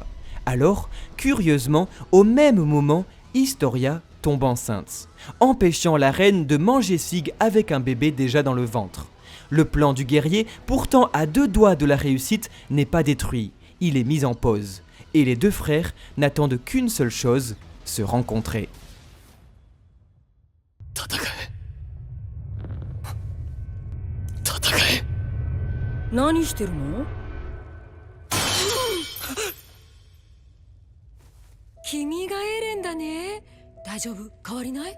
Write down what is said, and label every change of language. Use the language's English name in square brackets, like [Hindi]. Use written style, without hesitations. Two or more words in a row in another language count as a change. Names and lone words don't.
[French] Alors, curieusement, au même moment, Historia tombe enceinte, empêchant la reine de manger Sig avec un bébé déjà dans le ventre. Le plan du guerrier, pourtant à 2 doigts de la réussite, n'est pas détruit, il est mis en pause. Et les 2 frères n'attendent qu'une seule chose, se rencontrer. [Japanese] 何してるの？君がエレンだね。大丈夫？変わりない？